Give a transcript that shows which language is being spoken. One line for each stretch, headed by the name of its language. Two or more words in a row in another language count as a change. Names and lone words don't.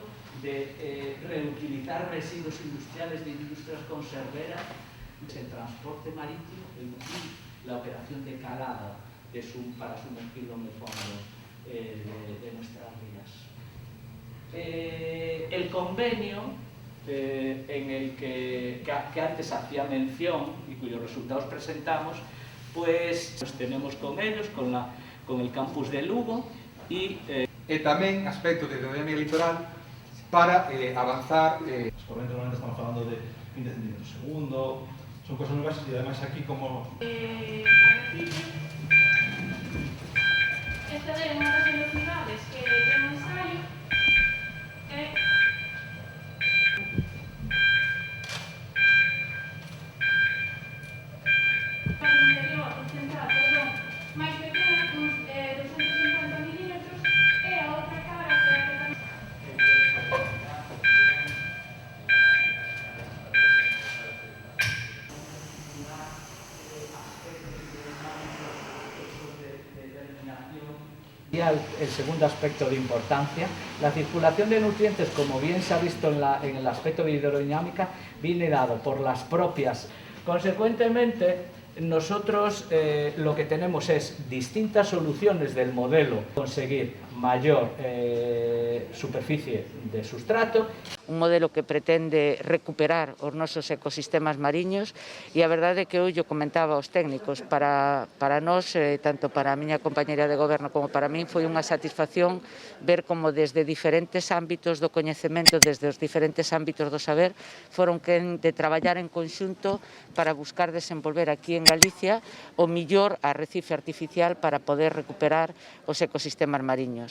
Spanish: De reutilizar residuos industriales de industrias conserveras, el transporte marítimo, la operación de calado para sumergirlo en el fondo de nuestras vías. El convenio en el que antes hacía mención y cuyos resultados presentamos, pues nos tenemos con ellos, con el campus de Lugo e
Galician: tamén aspectos de hidrodinámica litoral para avanzar. Os correntes normalmente estamos falando de 20 centímetros segundo, son cosas moi baixas e además aquí como... Esta é unha das velocidades que ten o ensaio para o interior concentrado, perdón, máis pequena, uns 250 milímetros, e a outra cara que é a que tamén...
Spanish: El segundo aspecto de importancia, la circulación de nutrientes, como bien se ha visto en el aspecto de hidrodinámica, viene dado por las propias. Consecuentemente, nosotros lo que tenemos es distintas soluciones del modelo, conseguir mayor superficie de sustrato.
Galician: Un modelo que pretende recuperar os nosos ecosistemas mariños e a verdade é que eu comentaba aos técnicos, para nós, tanto para a miña compañera de goberno como para min, foi unha satisfacción ver como desde diferentes ámbitos do coñecemento, desde os diferentes ámbitos do saber, foron quen de traballar en conxunto para buscar desenvolver aquí en Galicia o millor arrecife artificial para poder recuperar os ecosistemas mariños.